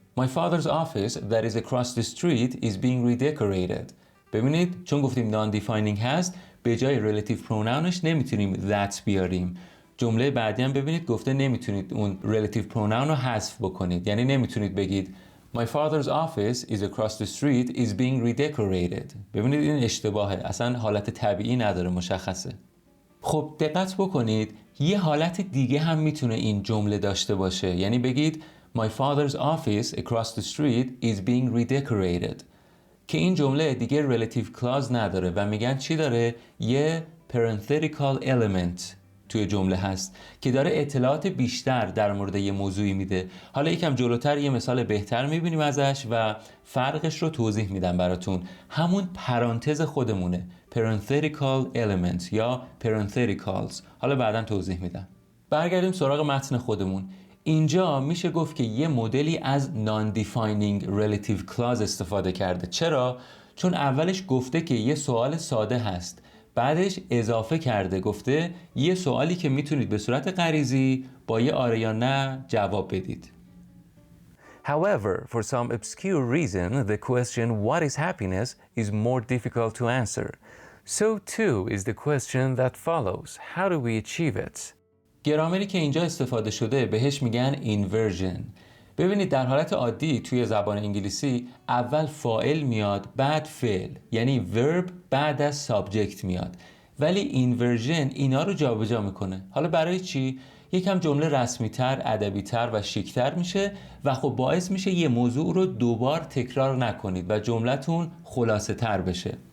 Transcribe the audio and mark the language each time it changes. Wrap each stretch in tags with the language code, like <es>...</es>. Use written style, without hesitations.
<en>My father's office that is across the street is being redecorated.</en> <fa>ببینید چون گفتیم non-defining هست به جای relative pronounش نمیتونیم that بیاریم. جمله بعدی هم ببینید گفته نمیتونید اون relative pronoun رو حذف بکنید. یعنی نمیتونید بگید</fa> <en>My father's office is across the street is being redecorated.</en> <fa>ببینید این اشتباهه. اصلا حالت طبیعی نداره، مشخصه. خب دقت بکنید یه حالت دیگه هم میتونه این جمله داشته باشه. یعنی بگید</fa> <en>My father's office across the street is being redecorated</en> <fa>که این جمله دیگه relative clause نداره و میگن چی داره؟ یه parenthetical element توی جمله هست که داره اطلاعات بیشتر در مورد یه موضوعی میده. حالا یکم جلوتر یه مثال بهتر میبینیم ازش و فرقش رو توضیح میدم براتون. همون پرانتز خودمونه parenthetical element یا parentheticals. حالا بعداً توضیح میدم. برگردیم سراغ متن خودمون. اینجا میشه گفت که یه مدلی از non-defining relative clause استفاده کرده. چرا؟ چون اولش گفته که یه سوال ساده هست، بعدش اضافه کرده گفته یه سوالی که میتونید به صورت غریزی با یه آره یا نه جواب بدید.</fa> <en>However, for some obscure reason, the question what is happiness is more difficult to answer. So too is the question that follows. How do we achieve it?</en> <fa>گرامری که اینجا استفاده شده بهش میگن inversion. ببینید در حالت عادی توی زبان انگلیسی اول فاعل میاد بعد فعل، یعنی verb بعد از subject میاد. ولی inversion اینا رو جابجا میکنه. حالا برای چی؟ یکم جمله رسمی تر، ادبی تر و شیک تر میشه و خب باعث میشه یه موضوع رو دوبار تکرار نکنید و جملتون خلاصه تر بشه.</fa>